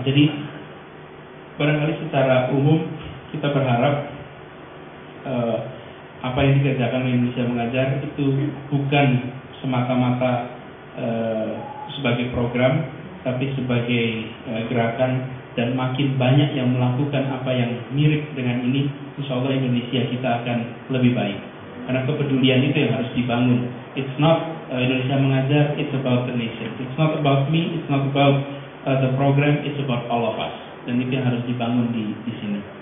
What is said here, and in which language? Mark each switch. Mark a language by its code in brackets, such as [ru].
[id] Jadi barangkali secara umum kita berharap apa yang dikerjakan Indonesia Mengajar itu bukan semata-mata sebagai program, tapi sebagai gerakan, dan makin banyak yang melakukan apa yang mirip dengan ini, insya Allah Indonesia kita akan lebih baik. Karena kepedulian itu yang harus dibangun. [en] It's not Indonesia Mengajar, it's about the nation. It's not about me, it's not about the program, it's about all of us. [id] Dan itu yang harus dibangun di sini.